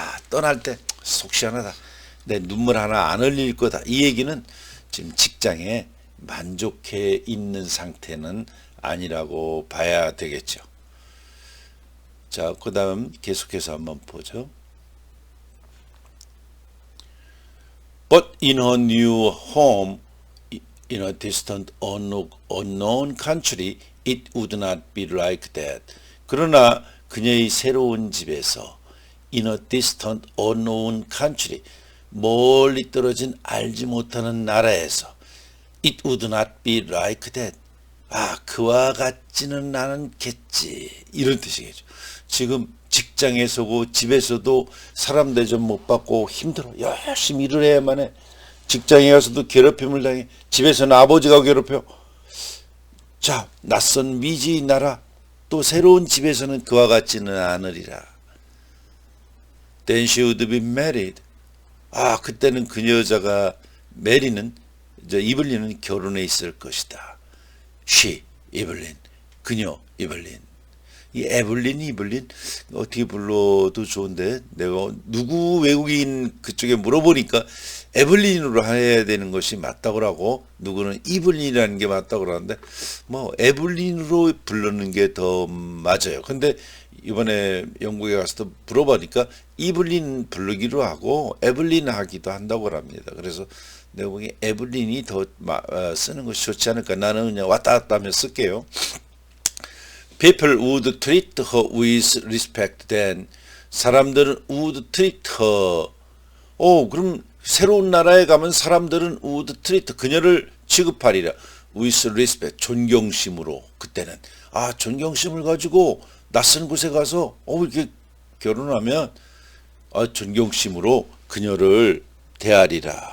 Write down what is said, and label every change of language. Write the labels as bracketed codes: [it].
[ko] 떠날 때 속 시원하다. 내 눈물 하나 안 흘릴 거다. 이 얘기는 지금 직장에 만족해 있는 상태는 아니라고 봐야 되겠죠. 자, 그 다음 계속해서 한번 보죠. [en] But in her new home, in a distant unknown country, it would not be like that. [ko] 그러나 그녀의 새로운 집에서 [en] in a distant unknown country, [ko] 멀리 떨어진 알지 못하는 나라에서 [en] it would not be like that. [ko] 그와 같지는 않겠지. 이런 뜻이겠죠. 지금 직장에서고 집에서도 사람 대접 못 받고 힘들어. 열심히 일을 해야만 해. 직장에 가서도 괴롭힘을 당해. 집에서는 아버지가 괴롭혀. 자, 낯선 미지의 나라, 또 새로운 집에서는 그와 같지는 않으리라. [en] Then she would be married. [ko] 그때는 그 여자가 메리는 이블린은 결혼해 있을 것이다. She, 이블린, 그녀, 이블린. 이 에블린, 이블린 어떻게 불러도 좋은데 내가 누구 외국인 그쪽에 물어보니까 에블린으로 해야 되는 것이 맞다고 하고 누구는 이블린이라는 게 맞다고 그러는데 뭐 에블린으로 부르는 게 더 맞아요. 근데 이번에 영국에 가서도 물어보니까 이블린 부르기로 하고 에블린 하기도 한다고 합니다. 그래서 내가 보기에 에블린이 더 쓰는 것이 좋지 않을까. 나는 그냥 왔다 갔다 하며 쓸게요. [en] People would treat her with respect then. [ko] 사람들은 [en] would treat her. [ko] 그럼 새로운 나라에 가면 사람들은 [en] would treat [ko] 그녀를 취급하리라. [en] with respect. [ko] 존경심으로. 그때는. 존경심을 가지고 낯선 곳에 가서 이렇게 결혼하면 존경심으로 그녀를 대하리라.